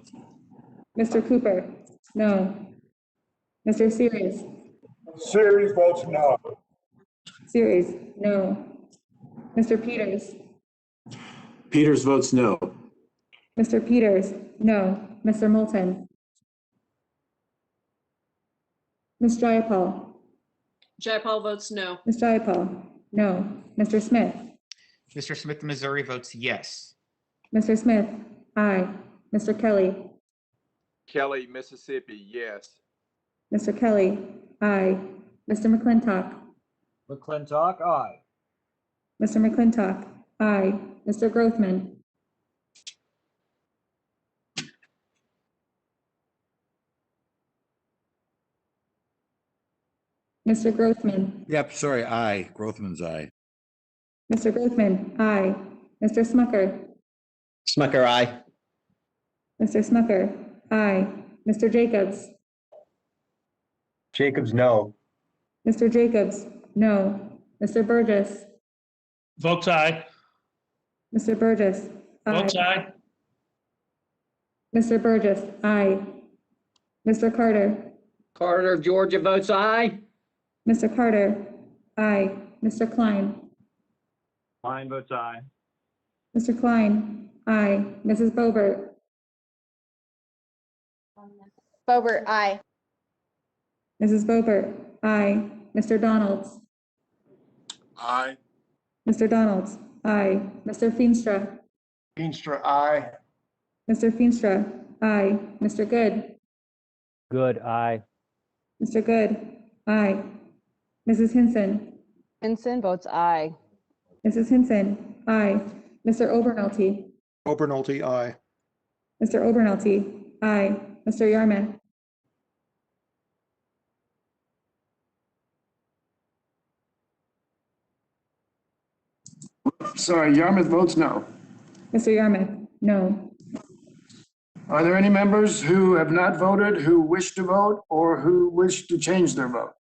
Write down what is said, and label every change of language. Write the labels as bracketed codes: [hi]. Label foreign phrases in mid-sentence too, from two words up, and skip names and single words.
[en] Mr. Cooper? No. Mr. Series? Series votes no. Series? No. Mr. Peters? Peters votes no. Mr. Peters? No. Mr. Moulton? Ms. Jayapal? Jayapal votes no. Ms. Jayapal? No. Mr. Smith? Mr. Smith, Missouri votes yes. Mr. Smith? Aye. Mr. Kelly? Kelly, Mississippi, yes. Mr. Kelly? Aye. Mr. McClintock? McClintock, aye. Mr. McClintock? Aye. Mr. Grothman? Mr. Grothman? Yep, sorry, aye. Grothman's aye. Mr. Grothman? Aye. Mr. Smucker? Smucker, aye. Mr. Smucker? Aye. Mr. Jacobs? Jacobs, no. Mr. Jacobs? No. Mr. Burgess? Votes aye. Mr. Burgess? Aye. Votes aye. Mr. Burgess? Aye. Mr. Carter? Carter of Georgia votes aye. Mr. Carter? Aye. Mr. Klein? Klein votes aye. Mr. Klein? Aye. Mrs. Boebert? Boebert, aye. Mrs. Boebert? Aye. Mr. Donalds? Aye. Mr. Donalds? Aye. Mr. Feenstra? Feenstra, aye. Mr. Feenstra? Aye. Mr. Good? Good, aye. Mr. Good? Aye. Mrs. Hinson? Henson votes aye. Mrs. Hinson? Aye. Mr. Obernolte? Obernolte, aye. Mr. Obernolte? Aye. Mr. Yarmouth? Sorry, Yarmouth votes no. Mr. Yarmouth? No. Are there any members who have not voted, who wish to vote, or who wish to change their vote?